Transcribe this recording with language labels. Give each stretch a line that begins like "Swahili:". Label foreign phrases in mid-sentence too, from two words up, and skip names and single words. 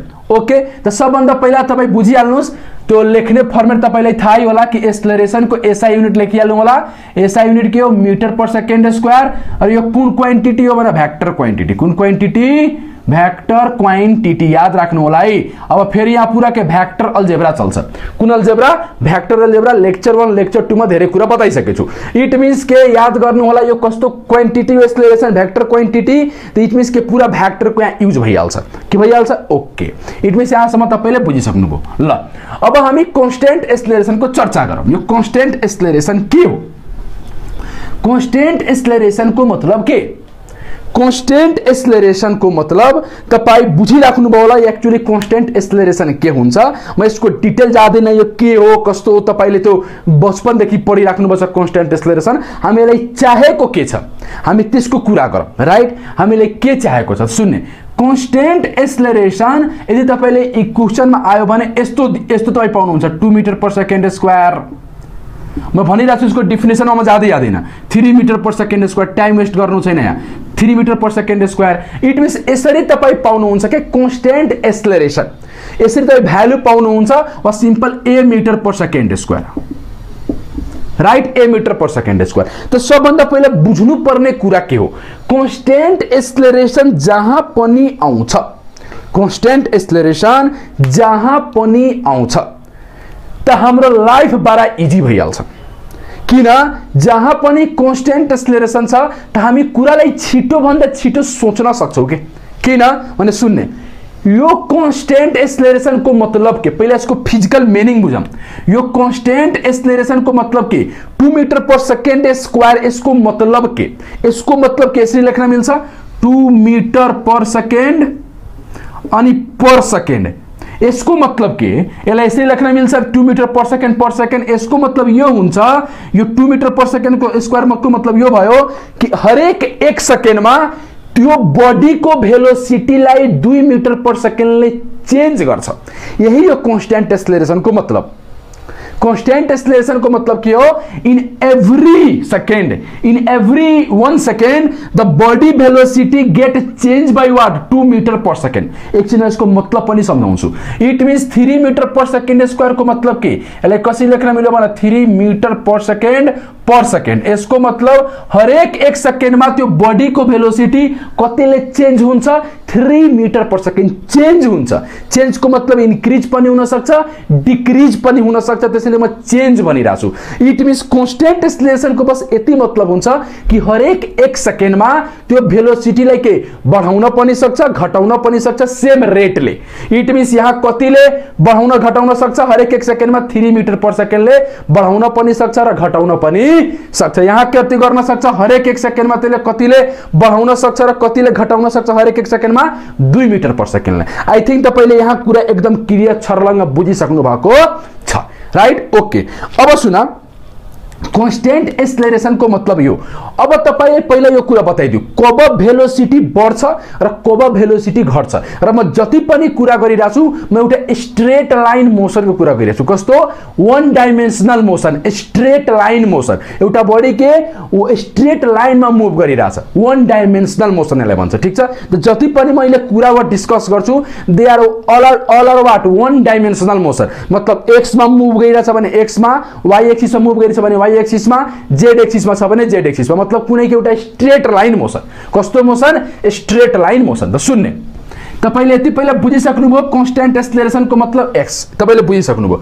Nepali: ओके, त सबभन्दा पहिला तपाई बुझिहाल्नुस् त्यो लेख्ने फर्मेट तपाईलाई थाहै होला कि एक्सेलरेशन को
English: SI unit
Nepali: लेखिहाल्नु होला।
English: SI unit
Nepali: के हो?
English: meter per second square.
Nepali: र यो कुन क्वान्टिटी हो भने
English: vector quantity.
Nepali: कुन क्वान्टिटी?
English: vector quantity.
Nepali: याद राख्नु होला है। अब फेरि यहाँ पूरा के
English: vector algebra
Nepali: चल्छ। कुन अलजेब्रा?
English: vector algebra.
Nepali: लेक्चर 1 लेक्चर 2 मा धेरै कुरा बताइसके छु।
English: it means
Nepali: के याद गर्नु होला यो कस्तो क्वान्टिटी हो एक्सेलरेशन?
English: vector quantity.
Nepali: त
English: it means
Nepali: के पूरा वेक्टर को यहाँ युज भइहाल्छ। के भइहाल्छ? ओके,
English: it means
Nepali: यहाँसम्म तपाईले बुझिसक्नुभयो। ल अब हामी
English: constant acceleration
Nepali: को चर्चा गरौं। यो
English: constant acceleration
Nepali: के हो?
English: constant acceleration
Nepali: को मतलब के?
English: constant acceleration
Nepali: को मतलब तपाई बुझिराख्नु भयो होला एक्चुअली
English: constant acceleration
Nepali: के हुन्छ। म यसको डिटेल जाँदैन यो के हो कस्तो हो, तपाईले त्यो बचपन देखि पढिराख्नु पर्छ
English: constant acceleration.
Nepali: हामीलाई चाहेको के छ हामी त्यसको कुरा गरौँ राइट। हामीले के चाहेको छ सुन्ने।
English: constant acceleration
Nepali: यदि तपाईले इक्वेशनमा आयो भने यस्तो यस्तो तपाई पाउनुहुन्छ 2
English: meter per second square.
Nepali: म भनिरहेछु यसको डेफिनेसनमा म जाँदैन। 3
English: meter per second square. time waste
Nepali: गर्नु छैन यहाँ। 3
English: meter per second square. it means
Nepali: यसरी तपाई पाउनुहुन्छ के
English: constant acceleration.
Nepali: यसरी तपाई भ्यालु पाउनुहुन्छ वा
English: simple a meter per second square right. a meter per second square.
Nepali: त सबभन्दा पहिला बुझ्नु पर्ने कुरा के हो?
English: constant acceleration
Nepali: जहाँ पनि आउँछ,
English: constant acceleration
Nepali: जहाँ पनि आउँछ त हाम्रो लाइफ बडा इजी भइहाल्छ। किन? जहाँ पनि
English: constant acceleration
Nepali: छ त हामी कुरालाई छिटो भन्दा छिटो सोच्न सक्छौं के। किन भने सुन्ने, यो
English: constant acceleration
Nepali: को मतलब के? पहिला यसको
English: physical meaning
Nepali: बुझौं। यो
English: constant acceleration
Nepali: को मतलब के?
English: 2 meter per second square.
Nepali: यसको मतलब के? यसको मतलब के यसरी लेख्न मिल्छ 2
English: meter per second
Nepali: अनि
English: per second.
Nepali: यसको मतलब के? यसलाई यसरी लेख्न मिल्छ 2
English: meter per second.
Nepali: यसको मतलब यो हुन्छ यो 2
English: meter per second
Nepali: को स्क्वायर को मतलब यो भयो कि हरेक 1 सेकेन्डमा त्यो बॉडी को भेलोसिटीलाई 2
English: meter per secondले
Nepali: चेन्ज गर्छ। यही हो
English: constant acceleration
Nepali: को मतलब। कांस्टेंट एक्सेलरेशन को मतलब के हो?
English: in every second, in every 1 second the body velocity get change by what? 2 meter per second.
Nepali: एकछिन यसको मतलब पनि सम्झाउँछु।
English: it means
Nepali: 3
English: meter per second square
Nepali: को मतलब के? यसलाई कसरी लेख्न मिल्यो भने 3
English: meter per second.
Nepali: यसको मतलब हरेक 1 सेकेन्डमा त्यो बॉडी को वेलोसिटी कतिले चेन्ज हुन्छ? 3
English: meter per second
Nepali: चेन्ज हुन्छ। चेन्ज को मतलब इन्क्रिज पनि हुन सक्छ, डिक्रिज पनि हुन सक्छ। त्यसैले म चेन्ज भनिराछु।
English: it means constant acceleration
Nepali: को बस यति मतलब हुन्छ कि हरेक 1 सेकेन्डमा त्यो भेलोसिटीलाई के बढाउन पनि सक्छ, घटाउन पनि सक्छ
English: same rateले। it means
Nepali: यहाँ कतिले बढाउन घटाउन सक्छ? हरेक 1 सेकेन्डमा 3
English: meter per secondले
Nepali: बढाउन पनि सक्छ र घटाउन पनि सक्छ। यहाँ कति गर्न सक्छ, हरेक 1 सेकेन्डमा त्यसले कतिले बढाउन सक्छ र कतिले घटाउन सक्छ, हरेक 1 सेकेन्डमा 2
English: meter per secondले। I think
Nepali: तपाईले यहाँ कुरा एकदम क्लियर छर्लङ्ग बुझिसक्नु भएको छ, राइट? ओके, अब सुन,
English: constant acceleration
Nepali: को मतलब यो। अब तपाईले पहिला यो कुरा बताइदिउ, कब भेलोसिटी बढ्छ र कब भेलोसिटी घट्छ। र म जति पनि कुरा गरिरा छु म एउटा
English: straight line motion
Nepali: को कुरा गरिरा छु। कस्तो?
English: one dimensional motion, straight line motion.
Nepali: एउटा बडी के वो
English: straight line
Nepali: मा मुभ गरिरा छ,
English: one dimensional motion
Nepali: यसलाई भन्छ, ठीक छ? त जति पनि मैले कुरा वा डिस्कस गर्छु
English: they are all are what one dimensional motion.
Nepali: मतलब एक्स मा मुभ गरिरा छ भने एक्स मा,
English: Y axis
Nepali: मा मुभ गरिरा छ भने
English: Y axis
Nepali: मा,
English: Z axis
Nepali: मा छ भने
English: Z axis
Nepali: मा। मतलब कुनै एउटा
English: straight line motion.
Nepali: कस्तो मोशन?
English: straight line motion.
Nepali: त सुन्ने, तपाईले यति पहिला बुझिसक्नुभयो
English: constant acceleration
Nepali: को मतलब एक्स, तपाईले बुझिसक्नुभयो।